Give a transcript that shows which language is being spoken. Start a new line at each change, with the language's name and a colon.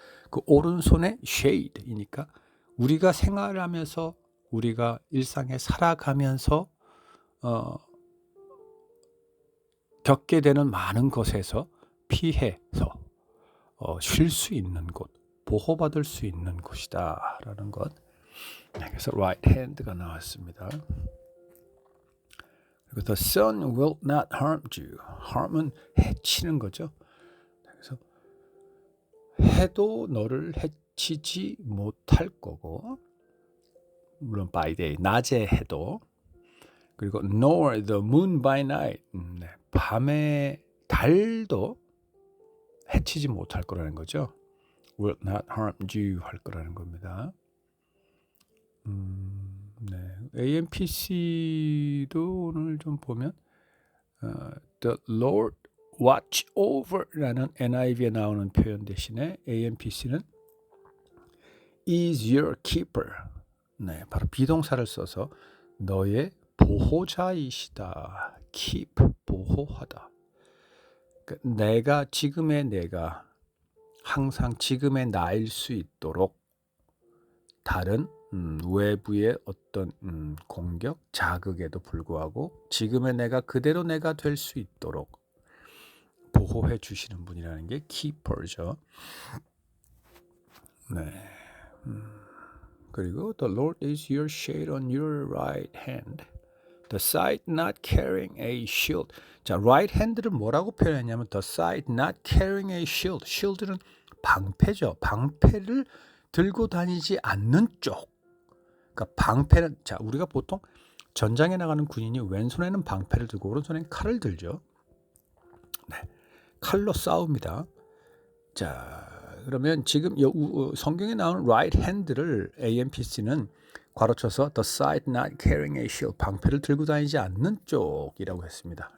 Korean: 그 오른손의 shade이니까 우리가 생활하면서 우리가 일상에 살아가면서 겪게 되는 많은 것에서 피해서 쉴 수 있는 곳, 보호받을 수 있는 곳이다라는 것. 네, 그래서 right hand가 나왔습니다. 그리고
English: the sun will not harm you.
Korean: harm은 해치는 거죠. 그래서 해도 너를 해치지 못할 거고, 물론
English: by day,
Korean: 낮에 해도. 그리고
English: nor the moon by night.
Korean: 네, 밤에 달도 해치지 못할 거라는 거죠.
English: will not harm you
Korean: 할 거라는 겁니다. 네, AMPC도 오늘 좀 보면
English: the Lord watch over
Korean: 라는 NIV에 나오는 표현 대신에 AMPC는
English: is your keeper.
Korean: 네, 바로 비동사를 써서 너의 보호자이시다. keep, 보호하다. 그러니까 지금의 내가 항상 지금의 나일 수 있도록 다른 외부의 어떤 공격, 자극에도 불구하고 지금의 내가 그대로 내가 될 수 있도록 보호해 주시는 분이라는 게 keeper죠. 네. 그리고
English: the Lord is your shade on your right hand. The side not carrying a shield. 자, right hand를
Korean: 뭐라고 표현했냐면
English: the side not carrying a shield.
Korean: shield는 방패죠. 방패를 들고 다니지 않는 쪽. 그러니까 방패는 자, 우리가 보통 전장에 나가는 군인이 왼손에는 방패를 들고 오른손에는 칼을 들죠. 네. 칼로 싸웁니다. 자, 그러면 지금 성경에 나오는 right hand를 AMPC는 괄호쳐서
English: the side not carrying a shield,
Korean: 방패를 들고 다니지 않는 쪽이라고 했습니다.